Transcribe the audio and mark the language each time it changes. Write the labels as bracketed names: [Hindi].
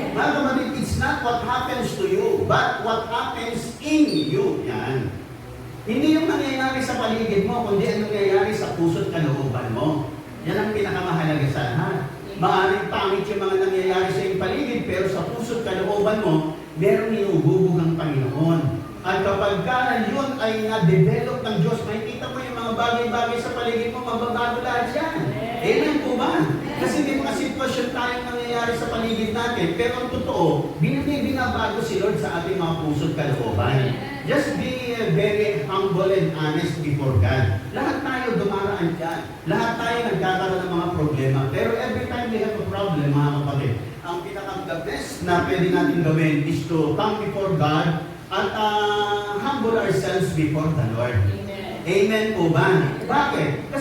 [English] Mga kapatid, it's not what happens to you, but what happens in you. [Filipino] Yan. Hindi yung nangyayari sa paligid mo, kundi ang nangyayari sa puso't kalooban mo. Yan ang pinakamahalaga sa lahat. Maaaring pangit yung mga nangyayari sa iyong paligid, pero sa puso't kalooban mo, merong inuhubog ang Panginoon. At kapag yun ay na-develop ng Diyos, makikita mo yung mga bagay-bagay sa paligid mo, mababago lahat yan. Amen po ba? Kasi may mga sitwasyon tayong nangyayari sa paligid natin, pero ang totoo, binabago si Lord sa ating mga puso't kalooban. [English] Just be very humble and honest before God. [Filipino] Lahat tayo dumaraan dyan. Lahat tayo nagkakaroon ng mga problema. [English] Pero every time we have a problem, [Filipino] mga kapatid, ang pinaka-the best na pwede natin gawin [English] is to come before God at humble ourselves before the Lord. [Filipino] Amen po ba? Bakit?